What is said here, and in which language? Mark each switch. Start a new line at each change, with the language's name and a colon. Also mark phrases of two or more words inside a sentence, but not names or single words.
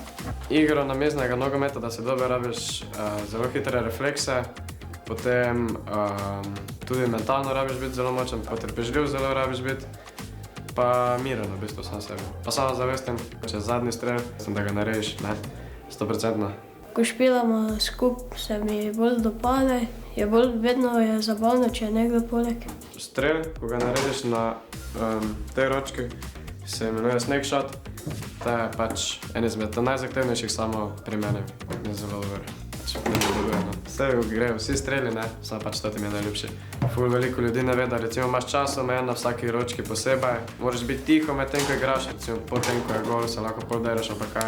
Slovenian: Igro nameznega nogometa, da se dobro rabiš zelo hitre reflekse, potem tudi mentalno rabiš biti zelo močen, potrpežljiv zelo rabiš biti, pa miren v bistvu sam sebi. Pa samo zavestim, če zadnji strel, da ga narediš, 100%. Ko špilamo skupaj, se mi bolj dopade, vedno je zabavno, če je nekdo poleg. Strel, ko ga narediš na tej ročki, se imenuje
English: snake shot.
Slovenian: To je pač en izmed najzahtevnejših samo pri meni. Je zelo dober. Vse grejo, vsi streli, samo pač to ti mi je najljubši. Ful veliko ljudi ne ve, da recimo imaš časomejen na vsaki ročki posebej. Moraš biti tiho medtem, ko igraš. Recimo potem, ko je gol, se lahko pol dereš, ali pa kaj.